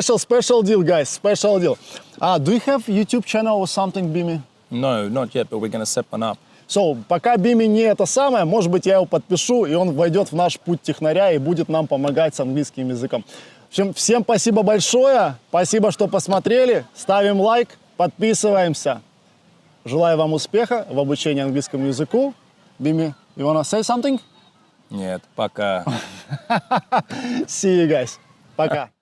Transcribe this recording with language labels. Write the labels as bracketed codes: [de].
[en] special deal, guys, special deal. Do you have YouTube channel or something, Биме? No, not yet, but we're going to set one up. [ru] So, пока Биме не это самое, может быть, я его подпишу, и он войдет в наш путь технаря и будет нам помогать с английским языком. В общем, всем спасибо большое, спасибо, что посмотрели, ставим лайк, подписываемся. Желаю вам успеха в обучении английскому языку. [en] Биме, you wanna say something? [ru] Нет, пока. [en] See you guys. [ru] Пока.